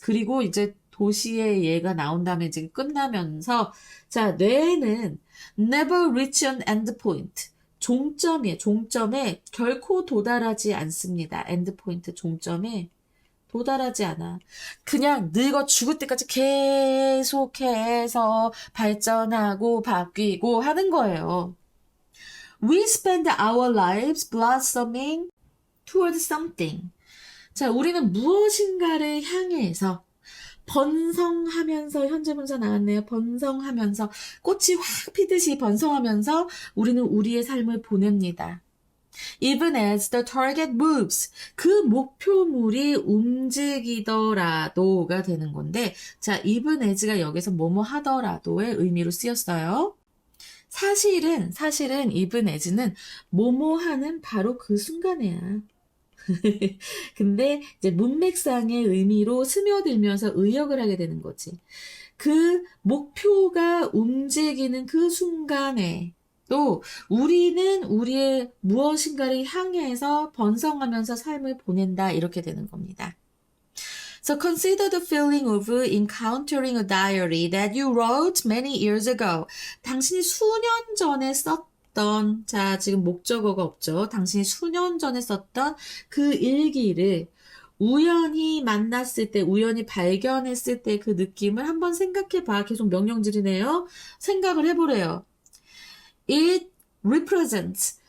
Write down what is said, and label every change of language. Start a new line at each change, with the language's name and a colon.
Korean: 그리고 이제 도시의 예가 나온 다음에 이제 끝나면서 자, 뇌는
English: never reach an endpoint.
Korean: 종점에 결코 도달하지 않습니다. endpoint 종점에 도달하지 않아. 그냥 늙어 죽을 때까지 계속해서 발전하고 바뀌고 하는 거예요.
English: We spend our lives blossoming toward something.
Korean: 자, 우리는 무엇인가를 향해서 번성하면서, 현재분사 나왔네요. 번성하면서, 꽃이 확 피듯이 번성하면서 우리는 우리의 삶을 보냅니다.
English: Even as the target moves.
Korean: 그 목표물이 움직이더라도가 되는 건데, 자, even as가 여기서 뭐뭐 하더라도의 의미로 쓰였어요. 사실은 even as는 뭐뭐 하는 바로 그 순간이야. 근데 이제 문맥상의 의미로 스며들면서 의역을 하게 되는 거지. 그 목표가 움직이는 그 순간에 또 우리는 우리의 무엇인가를 향해서 번성하면서 삶을 보낸다 이렇게 되는 겁니다.
English: So consider the feeling of encountering a diary that you wrote many years ago.
Korean: 당신이 수년 전에 썼던, 자, 지금 목적어가 없죠. 당신이 수년 전에 썼던 그 일기를 우연히 만났을 때, 우연히 발견했을 때 그 느낌을 한번 생각해봐. 계속 명령질이네요. 생각을 해보래요.
English: It represents.